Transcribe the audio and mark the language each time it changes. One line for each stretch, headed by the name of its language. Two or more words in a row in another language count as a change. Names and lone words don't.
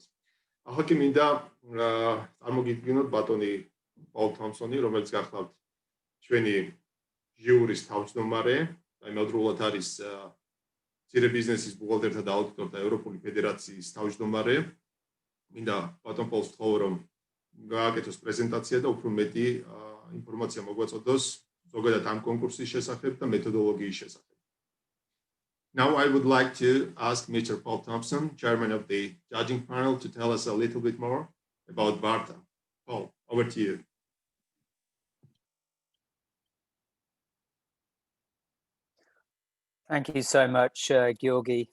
Georgian: ახლა კი მინდა წარმოგიდგინოთ ბატონი პაულ თომსონი, რომელიც გახლავთ ჩვენი ჟიურის თავმჯდომარე, იმავდროულად არის ძირე ბიზნესის ბუღალტერთა და აუდიტორთა ევროპული ფედერაციის თავმჯდომარე. მინდა ბატონ პოლს ვთხოვო, რომ გააკეთოს პრეზენტაცია და უფრო მეტი ინფორმაცია მოგვაწოდოს ზოგადად ამ კონკურსის შესახებ და მეთოდოლოგიის შესახებ.
English: Now I would like to ask Mr. Paul Thompson, chairman of the judging panel, to tell us a little bit more about BARTA. Paul, over to you. Thank you so much, Georgi.